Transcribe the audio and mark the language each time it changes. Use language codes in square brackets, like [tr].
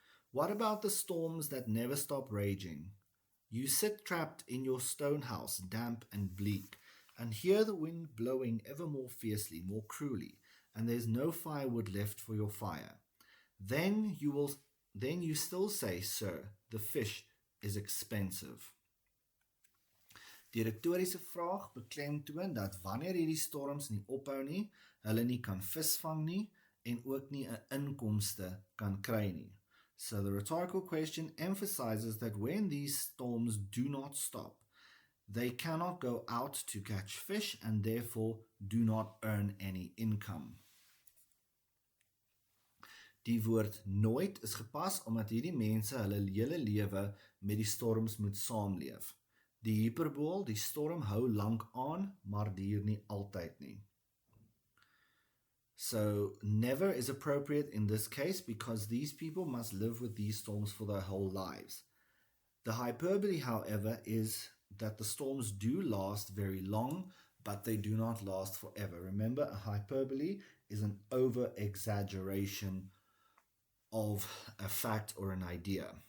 [en] What about the storms that never stop raging? You sit trapped in your stone house, damp and bleak, and hear the wind blowing ever more fiercely, more cruelly, and there's no firewood left for your fire. Then you still say, sir, the fish is expensive. [af] Die retoriese vraag beklemtoon dat wanneer hierdie storms nie ophou nie, hulle nie kan visvang nie en ook nie 'n inkomste kan kry nie. [en] So the rhetorical question emphasizes that when these storms do not stop, they cannot go out to catch fish and therefore do not earn any income. [af] Die woord nooit is gepas omdat hierdie mense hulle hele lewe met die storms moet saamleef. Die hyperbool, die storm hou lank aan, maar duur nie altyd nie. [en] So never is appropriate in this case because these people must live with these storms for their whole lives. The hyperbole, however, is that the storms do last very long, but they do not last forever. Remember, a hyperbole is an over-exaggeration of a fact or an idea.